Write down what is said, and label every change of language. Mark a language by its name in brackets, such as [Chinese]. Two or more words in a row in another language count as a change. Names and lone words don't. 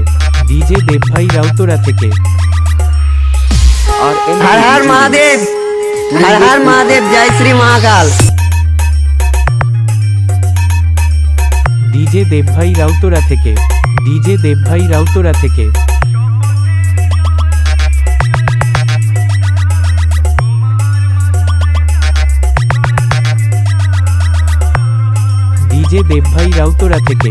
[Bangla] ডিজে দেবভাই রাউতরা থেকে। [Hindi] हर हर महादेव, हर हर महादेव, जय श्री महाकाल। [Bangla] ডিজে দেবভাই রাউতরা থেকে। ডিজে দেবভাই রাউতরা থেকে। ডিজে দেবভাই রাউতরা থেকে।